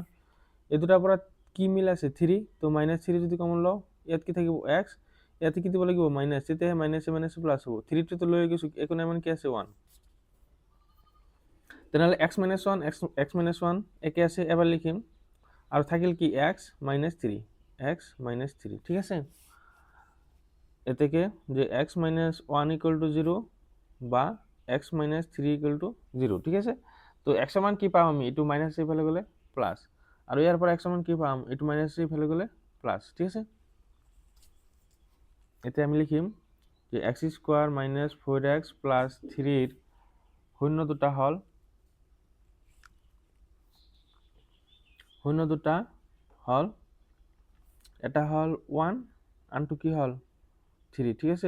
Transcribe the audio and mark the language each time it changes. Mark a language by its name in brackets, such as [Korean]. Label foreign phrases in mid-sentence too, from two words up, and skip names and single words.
[Assamese] এই দুটাৰ পৰা কি মিল আছে 3, তো -3 যদি কমন লওঁ ইয়াত কি থাকিব এক্স, ইয়াতে কি দিব লাগিব মাইনাছ, তেতিয়াহে মাইনাছে মাইনাছে প্লাছ হ'ব, 3 তো লৈ গৈছোঁ একো নাই মানে কি আছে 1। তেনেহ'লে x - 1 x - 1 একে আছে, এবাৰ লিখিম আৰু থাকিল কি x - 3, x - 3, ঠিক আছে? এতেকে যে x - 1 = 0 বা x - 3 = 0, ঠিক আছে? তো x এর মান কি পাম আমি, একটু মাইনাস এইফালে গ'লে প্লাস, আর ইয়ার পর x এর মান কি পাম, একটু মাইনাস এইফালে গ'লে প্লাস, ঠিক আছে? এতে আমি লিখিম যে x² - 4x + 3 এর শূন্য দুটা হল এটা হল 1 আনটো কি হল 3, ঠিক আছে?